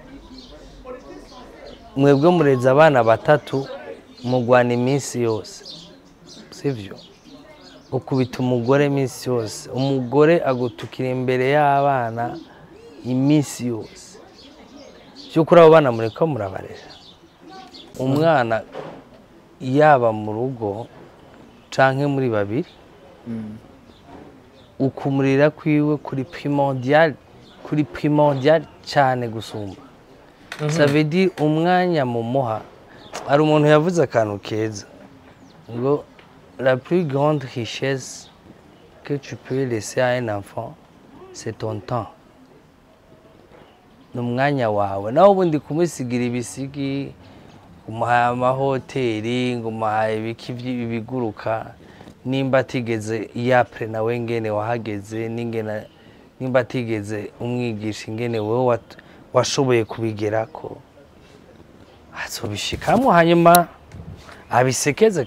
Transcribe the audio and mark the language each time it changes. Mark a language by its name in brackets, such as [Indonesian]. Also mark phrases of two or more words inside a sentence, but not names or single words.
[Rundi] mwebwe mureze abana batatu mugwana iminsi yose sivyo ukubita umugore iminsi yose umugore agutukira imbere y'abana iminsi yose cyukuri abo bana mureko murabarera umwana yaba mu rugo canke muri babiri [French] ukumurira kwiwe kuri primordial cyane gusumba ça veut dire umwanya mumuha ari umuntu yavuze akantu keza ngo la plus grande richesse que tu peux laisser à un enfant c'est ton temps [Rundi] n'umwanya wawe naho ubundi kumusigira ibisigi kumuha amahoteli ngo umuhaye ibiki ibiguruka nimba atigeze yapre nawe ngene wahageze nimba atigeze umwigisha ingene wowe washoboye kubigerako azobishikamo hanyuma abisekeze